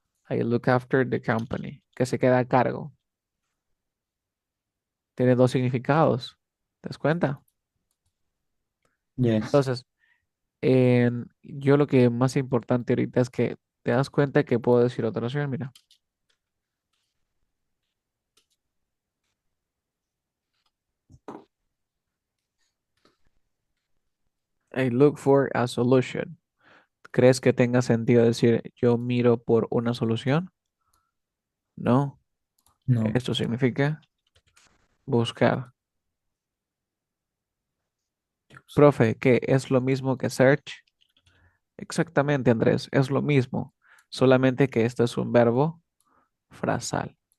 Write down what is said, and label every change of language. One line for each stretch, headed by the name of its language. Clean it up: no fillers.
English: I look after the company,
Spanish: que se queda a cargo. Tiene dos significados. ¿Te das cuenta?
English: Yes.
Spanish: Entonces, yo lo que más importante ahorita es que te das cuenta que puedo decir otra oración. Mira,
English: I look for a solution.
Spanish: ¿Crees que tenga sentido decir yo miro por una solución? No. No. Esto significa buscar. Profe, ¿qué es lo mismo que search? Exactamente, Andrés, es lo mismo, solamente que esto es un verbo frasal.